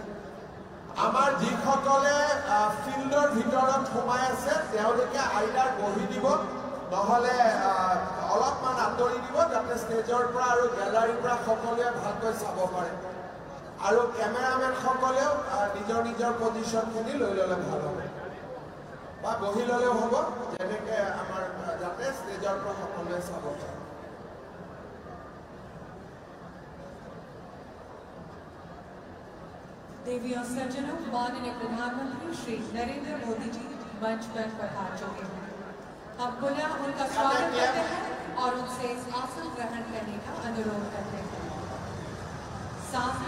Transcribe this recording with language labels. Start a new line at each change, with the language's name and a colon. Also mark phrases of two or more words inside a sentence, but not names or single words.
Assamese: আমাৰ যিসকলে ফিল্ডৰ ভিতৰত সোমাই আছে তেওঁলোকে আইডাৰ বহি দিব নহ'লে অলপমান আঁতৰি দিব যাতে ষ্টেজৰ পৰা আৰু গেলাৰীৰ পৰা সকলোৱে ভালকৈ চাব পাৰে আৰু কেমেৰামেনসকলেও নিজৰ নিজৰ পজিশ্যনখিনি লৈ ল'লে ভাল হ'ব বা বহি ল'লেও হ'ব যেনেকৈ আমাৰ যাতে ষ্টেজৰ পৰা সকলোৱে চাব পাৰে
Hindi: देवी और सज्जनों माननीय प्रधानमंत्री श्री नरेंद्र मोदी जी मंच पर पधार चुके हैं हम पुनः उनका स्वागत करते हैं और उनसे आसन ग्रहण करने का अनुरोध करते हैं साथ ही